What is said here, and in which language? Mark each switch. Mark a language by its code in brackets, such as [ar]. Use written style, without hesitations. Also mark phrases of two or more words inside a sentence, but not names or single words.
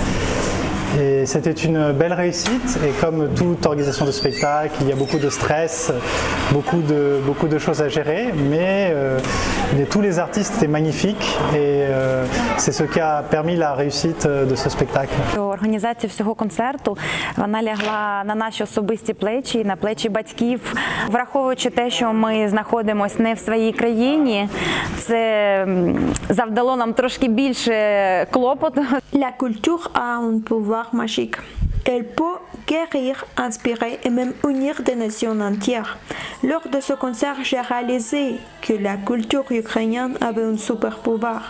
[fr] Et c'était une belle réussite, et comme toute organisation de spectacle, il y a beaucoup de stress, beaucoup de choses à gérer, mais tous les artistes étaient magnifiques et c'est ce qui a permis la réussite de ce spectacle. [uk] Організація всього концерту, вона лягла на наші особисті плечі, на плечі батьків. Враховуючи те, що ми знаходимося не в своїй країні, це завдало нам трошки більше клопоту. [fr] La culture a un pouvoir magique. Elle peut guérir, inspirer et même unir des nations entières. Lors de ce concert, j'ai réalisé que la culture ukrainienne avait un super pouvoir.